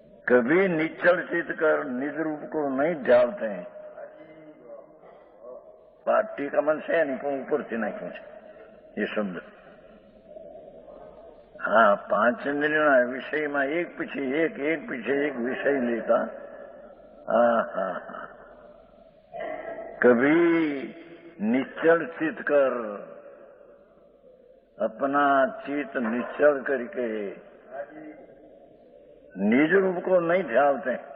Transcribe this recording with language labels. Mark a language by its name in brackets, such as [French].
[Hindi] कभी निश्चल चित कर निज रूप को नहीं जालते हैं. टीका मन से नहीं [Gujarati] પણ ઉપરથી નાખ્યું છે એ શબ્દ. હા, પાંચેન્દ્રિયના વિષયમાં એક પીછે એક વિષય લેતા. [Hindi] હા હા હા, कभी निश्चल चित कर, अपना चित निश्चल करके निज रूप को नहीं ध्यानते.